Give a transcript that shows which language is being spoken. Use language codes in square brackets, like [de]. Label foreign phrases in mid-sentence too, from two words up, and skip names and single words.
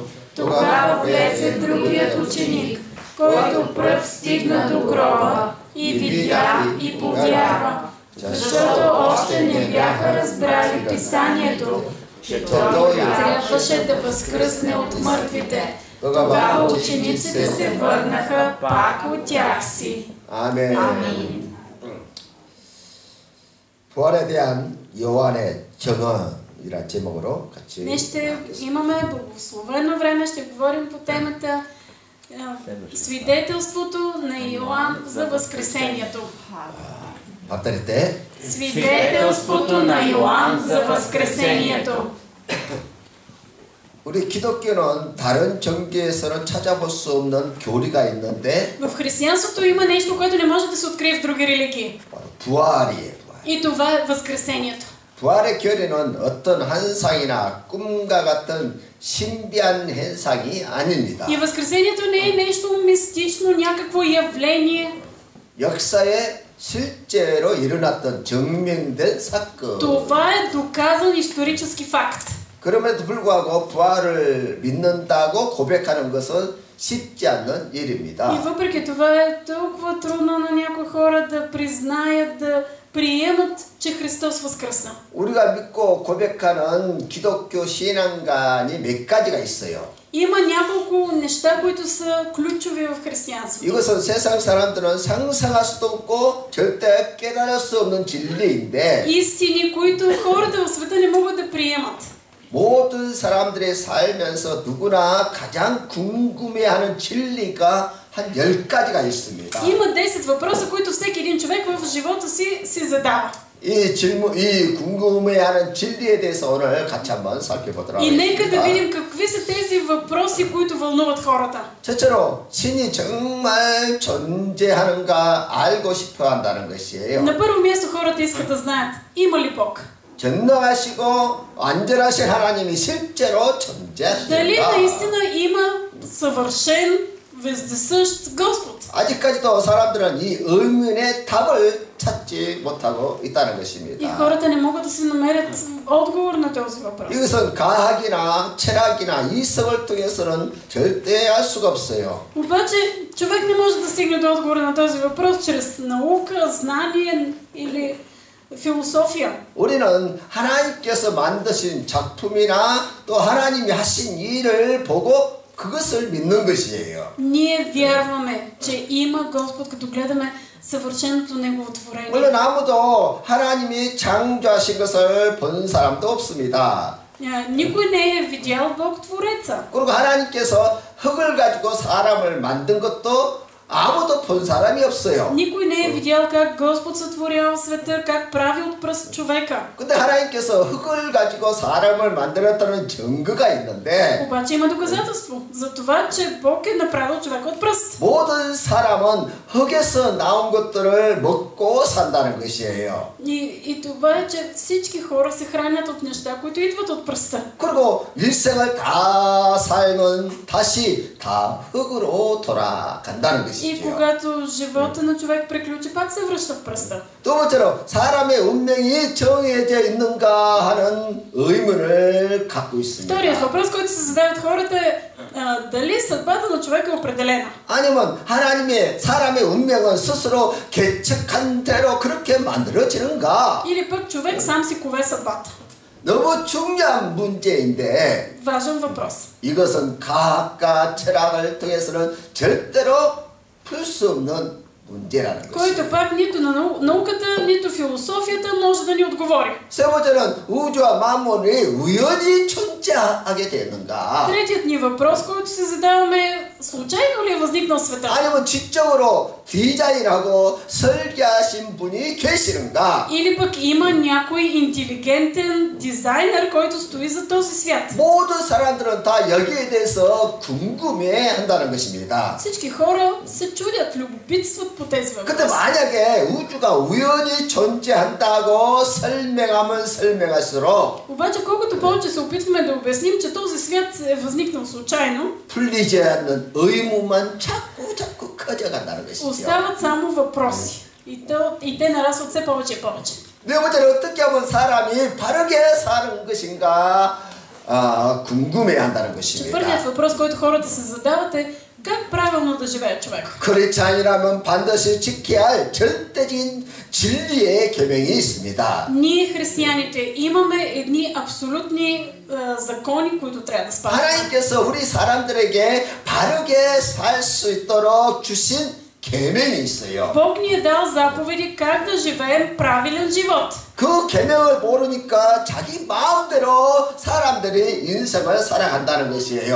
[bg] Тогава влезе другият ученик, който пръв стигна до гроба и видя и повярва, защото още не бяха разбрали писанието, че той трябваше да възкръсне от мъртвите. Тогава учениците се върнаха пак от тях си. [ko] 아멘. 아멘. 부활에 대한 요한의 정언이란 제목으로 같이. [bg] Днес ще имаме благословено време, ще говорим по темата свидетелството на Йоан за възкресението. [ko] 박달일 [bg] Свидетелството на Йоан за възкресението. [ko] 우리 기독교는 다른 종교에서는 찾아볼 수 없는 교리가 있는데 [bg] В християнството има нещо, което не може да се открие в други религии. [ko] 부활이에요. [bg] И това е възкресението. [ko] 부활의 교리는 어떤 환상이나 꿈과 같은 신비한 현상이 아닙니다. [bg] И възкресението не е нещо мистично, някакво явление. [ko] 역사에 실제로 일어났던 증명된 사건. [bg] Това е доказан исторически факт. [ko] 그럼에도 불구하고 부활을 믿는다고 고백하는 것은 쉽지 않는 일입니다. [bg] И въпреки това е толкова трудно на някои хора да признаят, да приемат, че Христос възкръсна. [ko] 우리가 믿고 고백하는 기독교 신앙관이 몇 가지가 있어요. [bg] Има няколко неща, които са ключови в християнството. [ko] 이것은 세상 사람들은 상상할 수도 없고 절대 깨달을 수 없는 진리인데 [bg] Истини, които хората в света не могат да приемат. [ko] 모든 사람들이 살면서 누구나 가장 궁금해하는 진리가 한 10가지가 있습니다. [bg] Има 10 въпроса, които всеки един човек в живота си задава. [ko] 이 궁금해하는 진리에 대해서 오늘 같이 한번 살펴보도록 [bg] И нека да [ko] 하겠습니다. [bg] видим какви са тези въпроси, които вълнуват хората. [ko] 첫째로 신이 정말 존재하는가 알고 싶어 한다는 것이에요. [bg] На първо място хората искат да знаят, има ли Бог? [ko] 전능하시고 완전하신 하나님이 실제로 [bg] Дали [ko] 존재하십니다. [bg] наистина има съвършен, вездесъщ Господ? [ko] 아직까지도 사람들은 이 의문의 답을 찾지 못하고 있다는 [bg] И [ko] 것입니다. [bg] хората не могат да си намерят отговор на този въпрос. [ko] 이것은 과학이나 철학이나 이성을 통해서는 절대 알 수가 없어요. [bg] Обаче човек не може да стигне до отговора на този въпрос чрез наука, знание или философия. [ko] 우리는 하나님께서 만드신 작품이나 또 하나님이 하신 일을 보고 그것을 믿는 것이에요. [bg] Ние вярваме, че има Господ, като гледаме съвършеното Негово творение. [ko] 물론 아무도 하나님이 창조하신 것을 본 사람도 없습니다. [bg] Никой не е видял Бог Твореца. [ko] 그리고 하나님께서 흙을 가지고 사람을 만든 것도 아무도 본 사람이 없어요. [bg] Никой не е видял как Господ сътворява света, как прави от пръст човека. [ko] 근데 하나님께서 흙을 가지고 사람을 만들었다는 증거가 있는데 [bg] Обаче има доказателство за това, че Бог е направил човека от пръст. [ko] 모든 사람은 흙에서 나온 것들을 먹고 산다는 것이에요. [bg] И това е, че всички хора се хранят от неща, които идват от пръста. [ko] 그리고 일생을 다 살면 다시 다 흙으로 돌아간다는 것이에요. 것이지요. [bg] когато живота на човек приключи, пак се връща в пръста. [ko] 두 번째로 사람의 운명이 정해져 있는가 하는 의문을 갖고 있습니다. [bg] Вторият въпрос, който се задават хората е дали съдбата на човека е определена. [ko] 아니면 하나님의 사람의 운명은 스스로 개척한 대로 그렇게 만들어지는가? [bg] Или пък човек сам си кове съдбата. [ko] 너무 중요한 문제인데 [bg] Важен въпрос. [ko] 이것은 과학과 철학을 통해서는 절대로 풀 수 없는 문제라는 것이죠. [bg] Който пак нито на науката, нито философията може да ни отговори. [ko] 세 번째는 우주와 만물이 우연히 존재하게 되는가? [bg] Третият ни въпрос, който се задаваме е случайно ли е възникнал света? [ko] 아니면 지적으로 디자인하고 설계하신 분이 계시는가? [bg] Или пък има някой интелигентен дизайнер, който стои за този свят? [ko] 모든 사람들은 다 여기에 대해서 궁금해한다는 것입니다. [bg] Всички хора се чудят, любопитстват по тези [ko] 근데 [bg] въпроси. [ko] 만약에 우주가 우연히 존재한다고 설명하면 설명할수록 [bg] Обаче колкото повече се опитваме да обясним, че този свят е възникнал случайно, [ko] 풀리지 않는 의문만 자꾸 커져간다는 것이죠. [bg] остават само въпроси. И те нарастват все повече и повече. [ko] 네 번째는 어떻게 하면 사람이 바르게 사는 것인가 궁금해한다는 것입니다. [bg] Четвъртият въпрос, който хората се задават е как правилно да живее човек. [ko] 크리스찬이라면 반드시 지켜야 할 절대적인 진리의 계명이 있습니다. [bg] Ние, християните, имаме едни абсолютни закони, които трябва да спазваме. [ko] 하나님께서 우리 사람들에게 바르게 살 수 있도록 주신 계명이 있어요. [bg] Бог ни е дал заповеди как да живеем правилен живот. [ko] 그 계명을 모르니까 자기 마음대로 사람들이 인생을 살아간다는 것이에요.